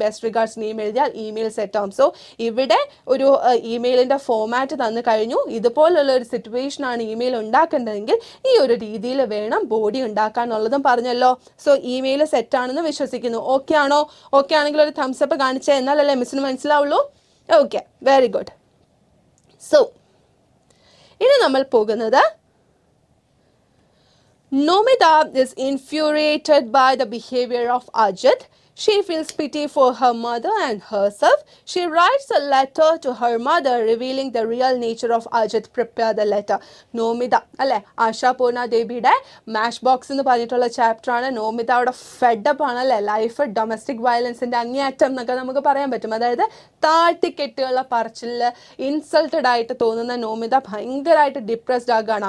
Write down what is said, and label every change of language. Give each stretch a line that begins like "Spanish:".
Malayalam: Best regards name എഴുതിയാൽ email set ആവും. So ഇവിടെ ഒരു ഇമെയിലിൻ്റെ ഫോമാറ്റ് തന്നു കഴിഞ്ഞു. ഇതുപോലുള്ള ഒരു സിറ്റുവേഷനാണ് ഇമെയിൽ ഉണ്ടാക്കേണ്ടതെങ്കിൽ ഈ ഒരു രീതിയിൽ വേണം ബോഡി ഉണ്ടാക്കാനുള്ളതും പറഞ്ഞല്ലോ. സോ ഇമെയിൽ സെറ്റാണെന്ന് വിശ്വസിക്കുന്നു. ഓക്കെ ആണോ? ഓക്കെ ആണെങ്കിൽ ഒരു തംസപ്പ് കാണിച്ചാൽ എന്നാലല്ലേ മിസ്സിന് മനസ്സിലാവുള്ളൂ.
English: Okay, very good. So
Malayalam: ഇനി നമ്മൾ പോകുന്നത്
English: Nomita is infuriated by the behavior of Ajit. She feels pity for her mother and herself. She writes a letter to her mother revealing the real nature of Ajit. Prepare the letter.
Malayalam: Nomita അല്ലേ ആശാ പൂർണ ദേവിയുടെ മാഷ് box എന്ന് പറഞ്ഞിട്ടുള്ള ചാപ്റ്ററാണ്. നോമിത അവിടെ fed up ആണല്ലേ. Life domestic വയലൻസിൻ്റെ അങ്ങേയറ്റം എന്നൊക്കെ നമുക്ക് പറയാൻ പറ്റും. അതായത് താഴ്ത്തിക്കെട്ടുള്ള പറച്ചിൽ ഇൻസൾട്ടഡ് ആയിട്ട് തോന്നുന്ന നോമിത ഭയങ്കരമായിട്ട് ഡിപ്രസ്ഡ് ആകുകയാണ്.